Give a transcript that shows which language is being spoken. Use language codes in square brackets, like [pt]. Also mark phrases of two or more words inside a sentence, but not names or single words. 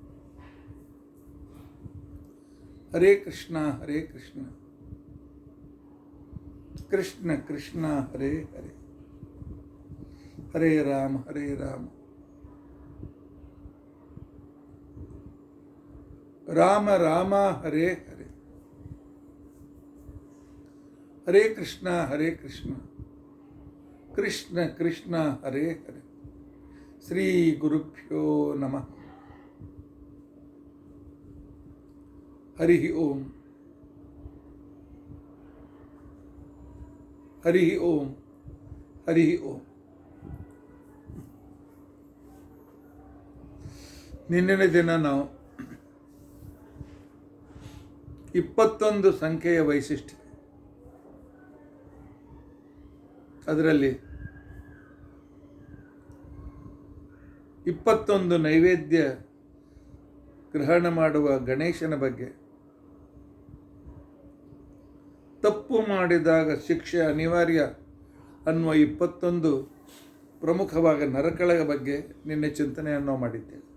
[sa] ಹರೇ ಕೃಷ್ಣ ಹರೇ ಕೃಷ್ಣ, ಕೃಷ್ಣ ಕೃಷ್ಣ ಹರೇ ಹರೇ, ಹರೇ ರಾಮ ಹರೇ ರಾಮ, ರಾಮ ರಾಮ ಹರೇ ಹರೇ, ಹರೇ ಕೃಷ್ಣ ಹರೇ ಕೃಷ್ಣ, ಕೃಷ್ಣ ಕೃಷ್ಣ ಹರೇ ಹರೇ. ಶ್ರೀ ಗುರುಭ್ಯೋ ನಮಃ. ಹರಿ ಓಂ, ಹರಿ ಓಂ, ಹರಿ ಓಂ. [kn] ನಿನ್ನೆ ದಿನ ನಾವು 21 ಸಂಖ್ಯೆಯ ವೈಶಿಷ್ಟ್ಯ, ಅದರಲ್ಲಿ 21 ನೈವೇದ್ಯ ಗ್ರಹಣ ಮಾಡುವ ಗಣೇಶನ ಬಗ್ಗೆ, ತಪ್ಪು ಮಾಡಿದಾಗ ಶಿಕ್ಷೆ ಅನಿವಾರ್ಯ ಅನ್ನುವ 21 ಪ್ರಮುಖವಾದ ನರಕಗಳ ಬಗ್ಗೆ ನಿನ್ನೆ ಚಿಂತನೆಯನ್ನು ಮಾಡಿದ್ದೇವೆ.